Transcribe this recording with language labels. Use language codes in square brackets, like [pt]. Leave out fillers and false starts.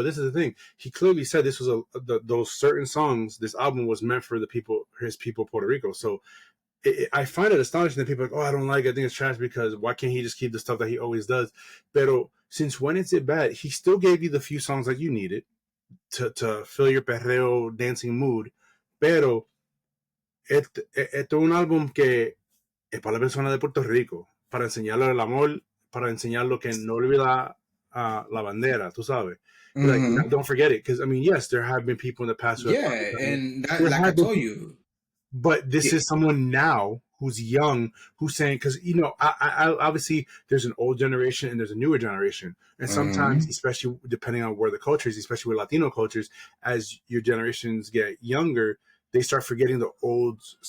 [en] But this is the thing, he clearly said this was those certain songs, this album was meant for his people Puerto Rico. So I find it astonishing that people are like, oh, I don't like it, I think it's trash because why can't he just keep the stuff that he always does? Pero since when is it bad? He still gave you the few songs that you needed to fill your perreo dancing mood. [es] Pero esto es un álbum que es para la persona de Puerto Rico, para enseñarle el amor, para enseñarlo que no olvida la bandera, tú sabes. Mm-hmm. [en] Like, don't forget it, because I mean, yes, there have been people in the past who yeah, and that, like I told you. But this is someone now who's young who's saying, because I obviously there's an old generation and there's a newer generation, and sometimes, especially depending on where the culture is, especially with Latino cultures, as your generations get younger, they start forgetting the old.